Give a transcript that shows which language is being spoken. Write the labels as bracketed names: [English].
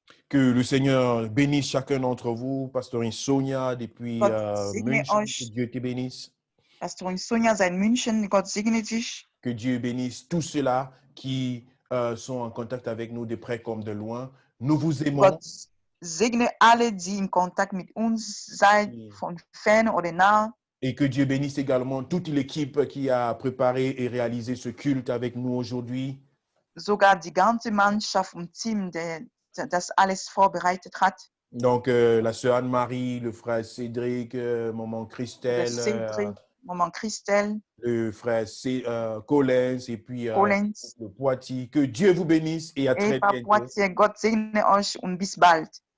[French] Que le Seigneur bénisse chacun d'entre vous. Pastorin Sonia depuis München, que Dieu te bénisse. [German] Pastorin Sonia seit München, Gott segne dich. [French] Que Dieu bénisse tous ceux-là qui sont en contact avec nous de près comme de loin. Nous vous aimons. [German] Gott segne alle, die in Kontakt mit uns seid, von fern oder nah. [French] Et que Dieu bénisse également toute l'équipe qui a préparé et réalisé ce culte avec nous aujourd'hui. [German] Sogar die ganze Mannschaft und Team, das alles vorbereitet hat. [French] Donc, la sœur Anne-Marie, le frère Cédric, maman Christelle, maman Christelle, le frère Collins et puis le Poitiers. Que Dieu vous bénisse et à très bientôt. [German] Poitiers, Gott segne euch und bis bald.